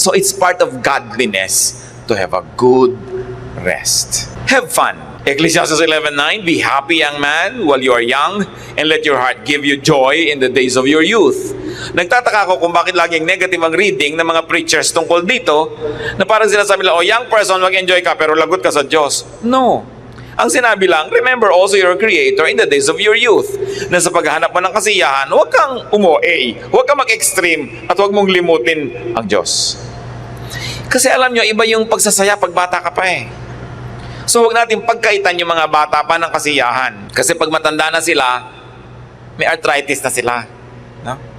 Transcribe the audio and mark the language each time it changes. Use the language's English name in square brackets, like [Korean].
[English] So it's part of godliness to have a good rest. Have fun. Ecclesiastes 11:9, be happy, young man, while you are young, and let your heart give you joy in the days of your youth. [Filipino] Nagtataka ako kung bakit laging negative ang reading ng mga preachers tungkol dito, na parang sinasabi nila, [English] oh, young person, [Filipino] mag-enjoy ka, pero lagot ka sa Diyos. [English] No. [Filipino] Ang sinabi lang, [English] remember also your Creator in the days of your youth. [Filipino] Na sa paghahanap mo ng kasiyahan, huwag kang umo-A, huwag kang mag-extreme, at huwag mong limutin ang Diyos. Kasi alam nyo, iba yung pagsasaya pag bata ka pa eh. So huwag natin pagkaitan yung mga bata pa ng kasiyahan. Kasi pag matanda na sila, may arthritis na sila. No?